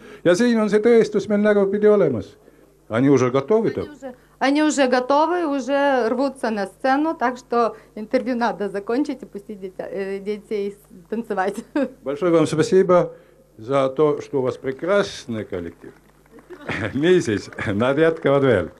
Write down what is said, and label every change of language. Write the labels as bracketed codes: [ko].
[et] Ja siin on see tõestus meil nägupidi olemas. [ru] Они уже готовы? Они уже готовы, уже рвутся на сцену, так что интервью надо закончить и пустить детей танцевать. Большое вам спасибо за то, что у вас прекрасный коллектив. [et] Niisiis, nad jätkavad veel.